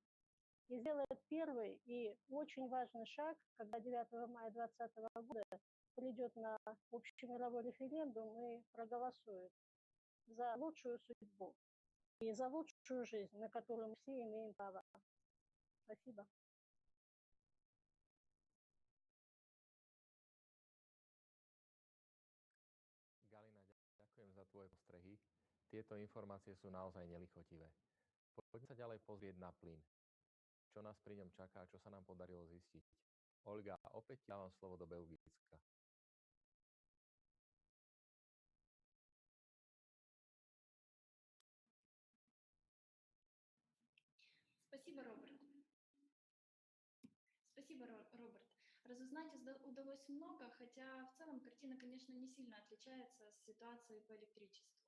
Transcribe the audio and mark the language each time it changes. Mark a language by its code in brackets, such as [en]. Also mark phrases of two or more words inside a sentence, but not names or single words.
[ru] И сделает первый и очень важный шаг, когда 9 мая 2020 года придет на общемировой референдум и проголосует за лучшую судьбу и за лучшую жизнь, на которую мы все имеем право. Спасибо. [sk] Galina, ďakujem za tvoje postrehy. Tieto informácie sú naozaj nelichotivé. Poďme sa ďalej pozrieť na plyn. Čo nás pri ňom čaká, čo sa nám podarilo zistiť. Olga, opäť dávam slovo do Belgicka. [ru] Спасибо, Роберт. Спасибо, Роберт. Разузнать удалось много, хотя в целом картина, конечно, не сильно отличается от ситуации по электричеству.